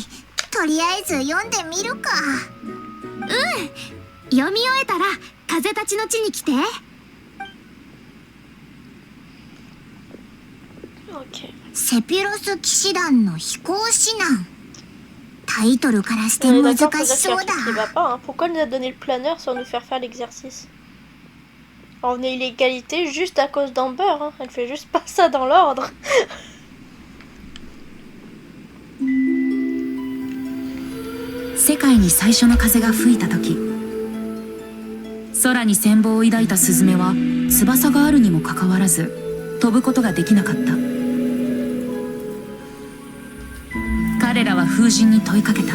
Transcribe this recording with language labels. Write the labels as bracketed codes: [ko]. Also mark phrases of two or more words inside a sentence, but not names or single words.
[ja] とりあえず読んでみるか。読み終えたら風たちの地に来て。 [fr] Ok. [ja] セピロス騎士団の飛行指南。タイトルからして [fr] On est [ja] 難 [fr] d'accord pour [ja] し [fr] dire qu'il y a [ja] そう [fr] un [ja] だ。 [fr] truc qui va pas, hein. Pourquoi elle nous a donné le planeur sans nous faire faire l'exercice? On est illégalité juste à cause d'Amber, hein. Elle fait juste pas ça dans l'ordre. [ja] 世界に最初の風が吹いた時、空に羨望を抱いたスズメは翼があるにもかかわらず飛ぶことができなかった。彼らは風神に問いかけた。